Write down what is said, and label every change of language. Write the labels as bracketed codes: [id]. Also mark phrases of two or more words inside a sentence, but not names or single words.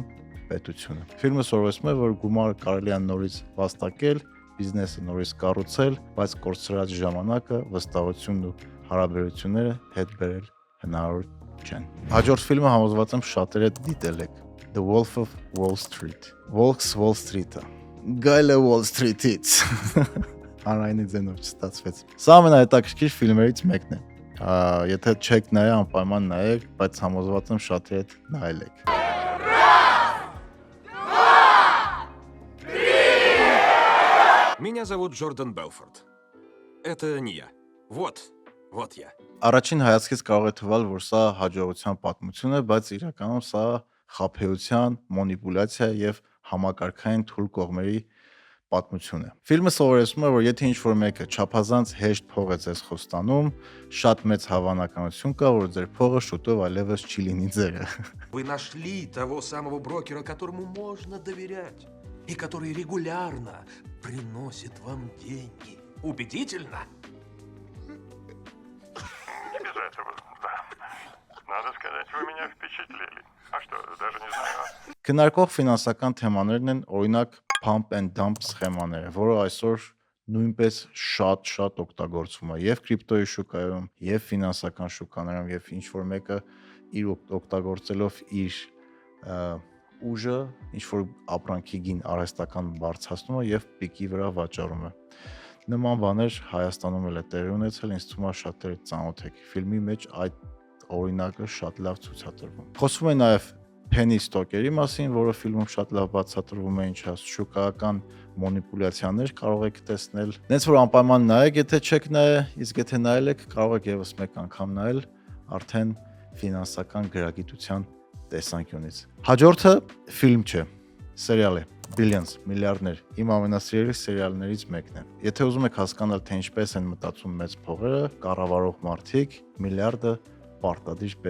[hy] պետությունը։ Ֆիլմը սովորեցնում է, որ գումարը կարելի է նորից վաստակել, բիզնեսը նորից կառուցել, բայց կորցրած ժամանակը, վստահությունն ու հարաբերությունները հետ բերել հնարավոր չեն։ Հաջորդ ֆիլմը համոզված եմ շատերը դիտել եք։ The Wolf of Wall Street։ Wolf Wall Street-ը։ Գայլը Wall Street-ից։ Հանրայինի ձենով չստացվեց։ Սա ամենահետաքրքիր ֆիլմերից մեկն է։ Եթե չեք նայել, անպայման նայեք, բայց համոզված եմ շատերը նայել եք։ [ru] Меня зовут Джордан Белфорд. Это не я. Вот я. [hy] Առաջին հայացքից կարող է թվալ, որ սա հաջողության պատմություն է, բայց իրականում սա խաբեության, մանիպուլյացիա եւ համակարգային թույլ կողմերի պատմություն է։ Ֆիլմը սովորեցնում է, որ եթե ինչ-որ мեկը չափազանց հեշտ փող է ձեզ խոստանում, շատ մեծ հավանականություն կա, որ ձեր փողը շուտով այլևս չի լինի ձերը։ [ru] Вы нашли того самого брокера, которому можно доверять и который регулярно приносит вам деньги. Убедительно? Не без этого, да. Надо сказать, вы меня впечатлили. А что, даже не знаю. [hy] Քննարկող ֆինանսական թեմաներն են օրինակ [en] pump and dump [hy] սխեմաները, որը այսօր նույնպես շատ օգտագործվում է եւ կրիպտոյի շուկայում, եւ ֆինանսական շուկաներում, եւ ինչ որ մեկը իր օգտագործելով իր ուժը ինչ որ ապրանքի գին արհեստական բարձրացնում է եւ պիկի վրա վաճառում է։ Նման բաներ Հայաստանում էլ է տեղի ունեցել, ինձ թվում է շատերը ծանոթ եք։ Ֆիլմի մեջ այդ օրինակը շատ լավ ցուցադրվում։ Խոսվում է նաեւ [en] penny stock- [hy] երի մասին, որը ֆիլմում շատ լավ բացատրվում է ինչա շուկայական մանիպուլյացիաներ կարող եք տեսնել։ Նենց որ անպայման նայեք, եթե չեք նայել, իսկ եթե նայել եք, կարող եք եւս մեկ անգամ նայել արդեն ֆինանսական գրագիտության տեսանկյունից։ Հաջորդը ֆիլմ չէ, սերիալ է։ Billions, միլիարդներ։ Իմ ամենասիրելի սերիալներից մեկն է։ Եթե ուզում եք հասկանալ, թե ինչպես են մտածում մեծ փողերը, կառավարող մարդիկ, միլիարդը պարտադիր պետք